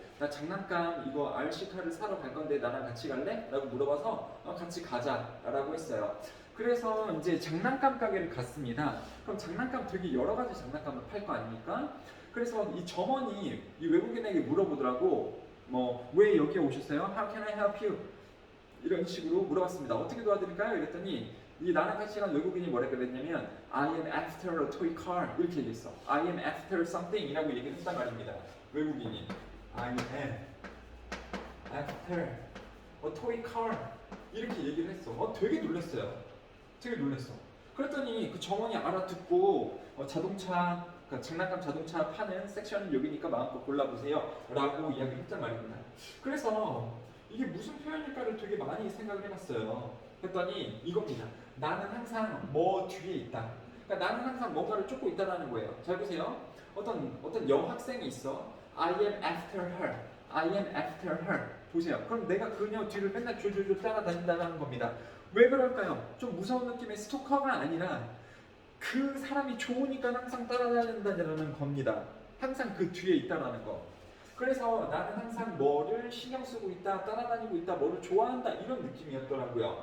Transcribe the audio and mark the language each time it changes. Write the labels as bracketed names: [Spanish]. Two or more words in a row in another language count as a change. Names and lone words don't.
[Korean] 나 장난감 이거 RC카를 사러 갈 건데 나랑 같이 갈래? 라고 물어봐서 같이 가자 라고 했어요. 그래서 이제 장난감 가게를 갔습니다. 그럼 장난감 되게 여러 가지 장난감을 팔 거 아닙니까? 그래서 이 점원이 이 외국인에게 물어보더라고. 뭐 왜 여기에 오셨어요? [English] How can I help you? [Korean] 이런 식으로 물어봤습니다. 어떻게 도와드릴까요? 이랬더니 이 나랑 같이 간 외국인이 뭐라 그랬냐면 [English] I am after a toy car [Korean] 이렇게 얘기했어. [English] I am after something [Korean] 이라고 얘기를 했단 말입니다. 외국인이 [English] I am after a toy car [Korean] 이렇게 얘기를 했어. 되게 놀랐어요. 되게 놀랐어. 그랬더니 그 점원이 알아듣고 자동차 그러니까 장난감 자동차 파는 섹션은 여기니까 마음껏 골라보세요 라고 이야기를 했단 말입니다. 그래서 이게 무슨 표현일까를 되게 많이 생각을 해봤어요. 그랬더니 이겁니다. 나는 항상 뭐 뒤에 있다. 그러니까 나는 항상 뭔가를 쫓고 있다는 거예요. 잘 보세요. 어떤 여학생이 있어. [English] I am after her. I am after her. [Korean] 보세요. 그럼 내가 그녀 뒤를 맨날 줄줄줄 따라다닌다는 겁니다. 왜 그럴까요? 좀 무서운 느낌의 스토커가 아니라 그 사람이 좋으니까 항상 따라다닌다는 겁니다. 항상 그 뒤에 있다라는 거. 그래서 나는 항상 뭐를 신경 쓰고 있다, 따라다니고 있다, 뭐를 좋아한다 이런 느낌이었더라고요.